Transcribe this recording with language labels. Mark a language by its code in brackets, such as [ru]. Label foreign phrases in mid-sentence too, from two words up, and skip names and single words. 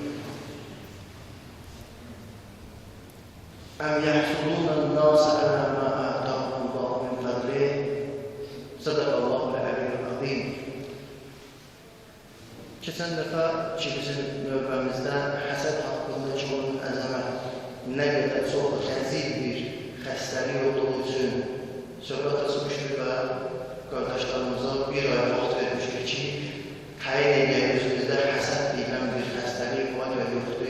[ar] أم يحسدون الناس على ما آتاهم الله من فضله صدق الله العلي العظيم. [az] Keçən dəfə ki, bizim növbəmizdə həsəd haqqındakı onun əzəmət nə qədər çox xəzil bir xəstəlik olduğu üçün söhbət açmışdır və qardaşlarımıza bir ay vaxt vermişdir ki, təyin edək özümüzdə həsəd deyilən bir xəstəlik var ya yoxdur.